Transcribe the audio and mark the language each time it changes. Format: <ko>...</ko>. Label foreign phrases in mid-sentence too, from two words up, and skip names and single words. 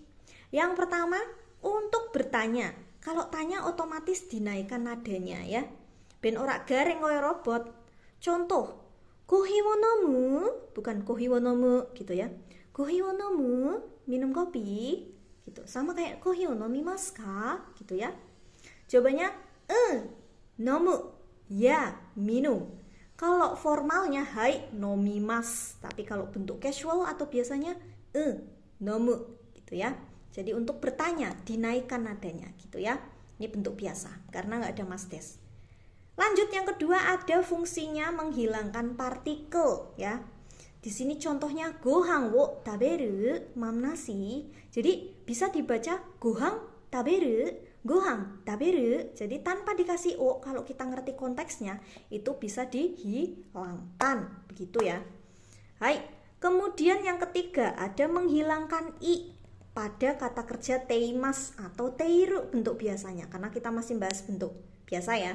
<id>Yang pertama, untuk bertanya. Kalau tanya otomatis dinaikkan nadanya ya.</id> <jv>Ben ora garing koyo robot.</jv> <id>Contoh,</id> <ja>コーヒーを飲む,</ja> <id>bukan</id> <ja>コーヒーを飲む</ja> <id>gitu ya.</id> <ja>コーヒーを飲む,</ja> <id>minum kopi gitu. Sama kayak</id> <ja>コーヒーを飲みますか</ja> <id>gitu ya. Jawabannya nomu, ya, minum. Kalau formalnya</id> <ja>はい飲みます,</ja> <id>tapi kalau bentuk casual atau biasanya nomu gitu ya. Jadi untuk bertanya dinaikkan nadanya gitu ya. Ini bentuk biasa karena nggak ada mas des. Lanjut yang kedua, ada fungsinya menghilangkan partikel ya. Di sini contohnya</id> <ja>ご飯を食べる,</ja> <id>mam nasi. Jadi bisa dibaca</id> <ja>ご飯食べる, ご飯食べる.</ja> <id>Jadi tanpa dikasih o, kalau kita ngerti konteksnya itu bisa dihilangkan begitu ya. Hai. Kemudian yang ketiga, ada menghilangkan i pada kata kerja teimas atau teiru bentuk biasanya, karena kita masih bahas bentuk biasa ya.</id>